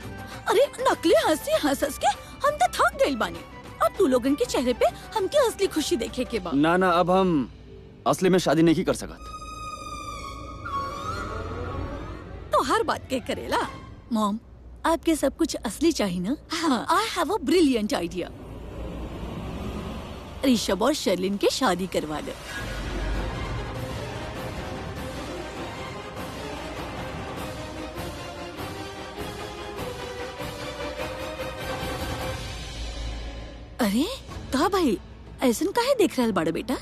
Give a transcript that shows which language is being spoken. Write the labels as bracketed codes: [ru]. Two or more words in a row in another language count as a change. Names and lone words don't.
[bho] अरे नकली हंसी हंस हंस के हम तो थक गइल बानी। अब तू लोगन के चेहरे पे हमके असली खुशी देखे के बा। ना ना, अब हम असली में शादी नहीं कर सकत। तो हर बात के करेला। मॉम, आपके सब कुछ असली चाहिए ना? हाँ, [en] I have a brilliant idea. [bho] ऋषभ और शर्लिन के शादी करवा दो। अरे का भाई, ऐसन काहे देख रहल बड़ा बेटा?